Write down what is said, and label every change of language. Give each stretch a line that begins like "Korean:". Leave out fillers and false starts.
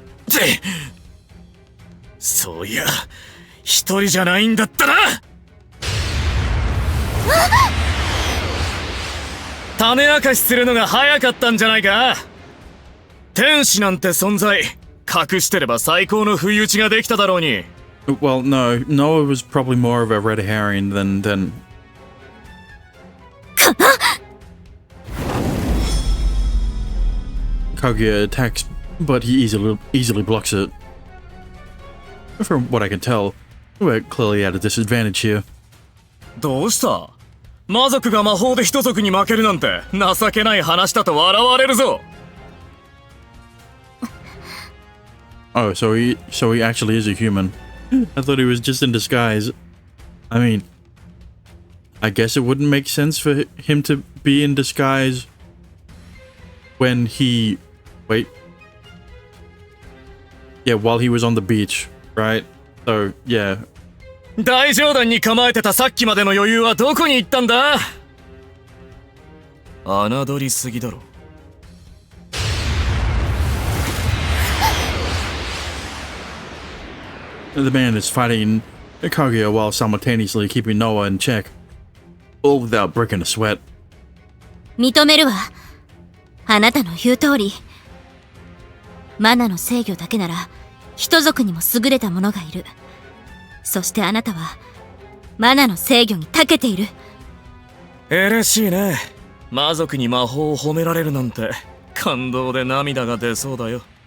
Japanese: ってそういや一人じゃないんだったな。種明かしするのが早かったんじゃないか。天使なんて存在隠してれば最高の不意打ちができただろうに。
English: Well, no. Noah was probably more of a red herring than... Kaguya attacks, but he easily blocks it. From what I can tell, we're clearly at a disadvantage here.
Japanese: どうした？魔族が魔法で一族に負けるなんて情けない話だと笑われるぞ。
English: Oh, so he actually is a human. I thought he was just in disguise. I mean, I guess it wouldn't make sense for him to be in disguise when he... Wait. Yeah, while he was on the beach, right? So, yeah.
Japanese: 大冗談に構えてたさっきまでの余裕はどこに行ったんだ？侮りすぎだろ。
English: The man is fighting Kaguya while simultaneously keeping Noah in check, all without breaking a sweat.
Japanese: 認めるわ。あなたの言う通り。マナの制御だけなら、人族にも優れた者がいる。そしてあなたは、マナの制御に長けている。嬉しいね。魔族に魔法を褒められるなんて、感動で涙が出そうだよ。